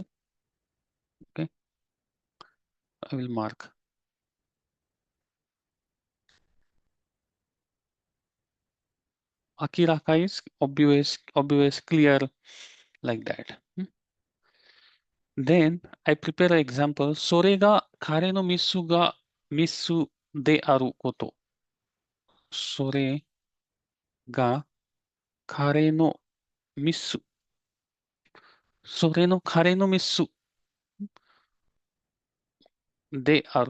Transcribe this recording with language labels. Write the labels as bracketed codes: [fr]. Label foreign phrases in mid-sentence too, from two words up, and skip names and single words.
[en] Okay, I will mark. Akiraka is obvious, clear, like that. Hmm. Then I prepare an example. [ja] それが彼のミスであること. それが彼のミス. それの彼のミスである.